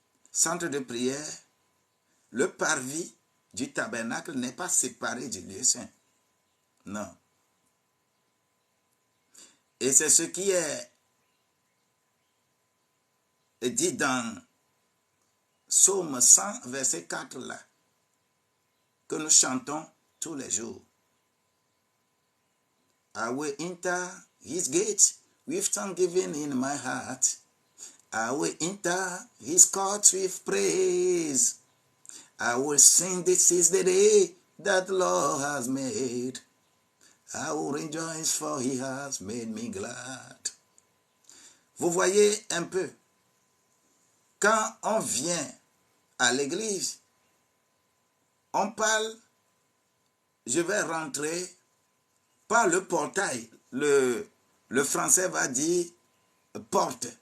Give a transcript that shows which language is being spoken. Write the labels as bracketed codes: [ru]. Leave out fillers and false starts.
[fr] Centre de prière, le parvis du tabernacle n'est pas séparé du lieu saint. Non. Et c'est ce qui est dit dans Psaume 100, verset 4 là, que nous chantons tous les jours. [en] I will enter his gate with thanksgiving in my heart. I will enter his courts with praise. I will sing, this is the day that the Lord has made. I will rejoice, for he has made me glad. [fr] Vous voyez un peu, quand on vient à l'église, on parle, je vais rentrer par le portail. Le français va dire porte.